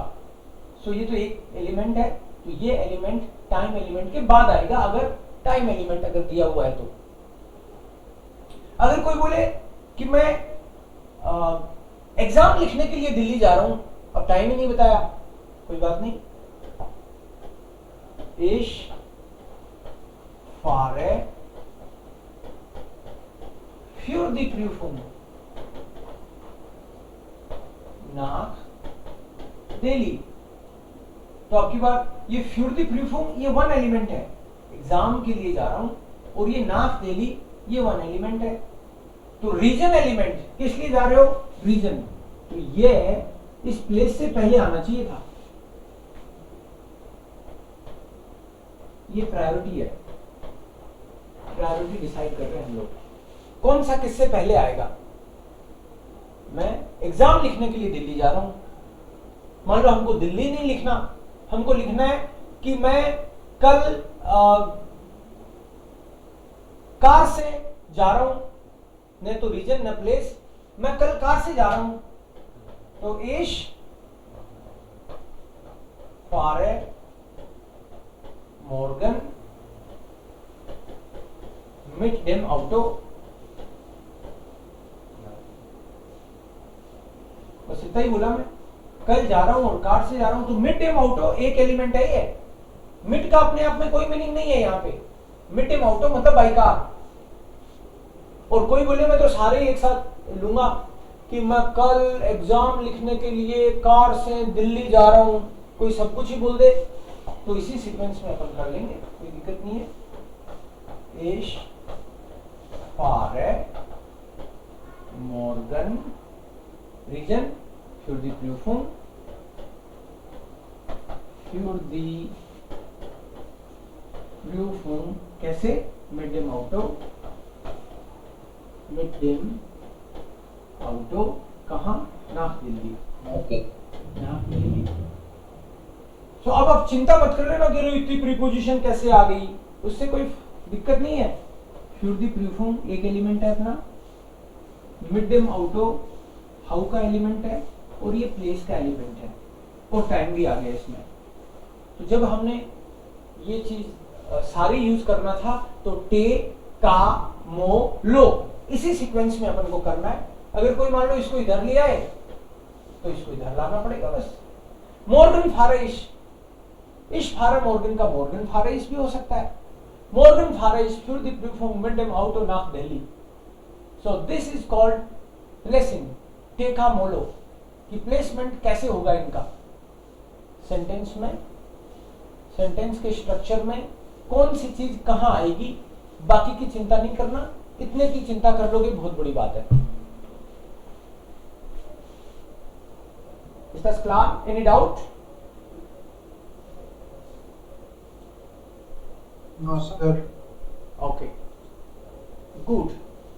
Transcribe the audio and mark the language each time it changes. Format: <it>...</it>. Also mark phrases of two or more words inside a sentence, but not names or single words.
<hi>सो ये तो एक एलिमेंट है, तो ये</hi> <en>element time element</en> <hi>के बाद आएगा, अगर</hi> <en>time element</en> <hi>अगर दिया हुआ है तो। अगर कोई बोले कि मैं एग्जाम लिखने के लिए दिल्ली जा रहा हूं, अब टाइम ही नहीं बताया, कोई बात नहीं।</hi> <de>Ich fahre für die Prüfung nach दिल्ली।</de> <hi>तो आपकी बात, ये</hi> <de>für die Prüfung</de> <hi>ये</hi> <en>one element</en> <hi>है, एग्जाम के लिए जा रहा हूं, और ये</hi> <de>nach दिल्ली</de> <hi>ये</hi> <en>one element</en> <hi>है। तो</hi> <en>reason element,</en> <hi>किस लिए जा रहे हो, रीजन, तो ये इस प्लेस से पहले आना चाहिए था। ये प्रायोरिटी है,</hi> <en>priority decide</en> <hi>कर रहे हैं हम लोग, कौन सा किससे पहले आएगा। मैं एग्जाम लिखने के लिए दिल्ली जा रहा हूं, मान लो हमको दिल्ली नहीं लिखना, हमको लिखना है कि मैं कल कार से जा रहा हूं, न तो रीजन न प्लेस, मैं कल कार से जा रहा हूं।</hi> <de>तो ich fahre morgen mit dem Auto,</de> <hi>बस इतना ही बोला मैं, कल जा रहा हूं और कार से जा रहा हूं। तो</hi> <de>mit dem Auto</de> <hi>एक एलिमेंट है ये, मिड का अपने आप में कोई मीनिंग नहीं है यहाँ पे,</hi> <de>mit dem Auto</de> <hi>मतलब</hi> <en>by car.</en> <hi>और कोई बोले मैं तो सारे एक साथ लूंगा कि मैं कल एग्जाम लिखने के लिए कार से दिल्ली जा रहा हूं, कोई सब कुछ ही बोल दे, तो इसी सीक्वेंस में अपन कर लेंगे, कोई दिक्कत नहीं है।</hi> <de>Ich fahre morgen रीजन für die Prüfung कैसे, mit dem Auto, mit dem Auto कहाँ, nach दिल्ली, nach दिल्ली।</de> <hi>तो अब आप चिंता मत कर लेना कि इतनी प्रीपोजिशन कैसे आ गई, उससे कोई दिक्कत नहीं है।</hi> <de>für die Prüfung</de> <hi>एक एलिमेंट है अपना,</hi> <de>mit dem Auto</de> <hi>हाउ का एलिमेंट है, और ये प्लेस का एलिमेंट है, और टाइम भी आ गया इसमें। तो जब हमने ये चीज सारी यूज करना था, तो टे का मो लो इसी सीक्वेंस में अपन को करना है। अगर कोई मान लो इसको इधर ले आए तो इसको इधर लाना पड़ेगा बस।</hi> <de>morgen fahre ich fahre morgen का morgen fahre ich</de> <hi>भी हो सकता है।</hi> <de>morgen fahre ich für die Prüfung mit dem Auto nach Delhi।</de> <en>So this is called placing,</en> <hi>टेका मोलो, कि प्लेसमेंट कैसे होगा इनका सेंटेंस में, सेंटेंस के स्ट्रक्चर में कौन सी चीज कहां आएगी, बाकी की चिंता नहीं करना, इतने की चिंता कर लोगे बहुत बड़ी बात है।</hi> <en>Is that clear? Any doubt? No, sir. Okay. Good.</en>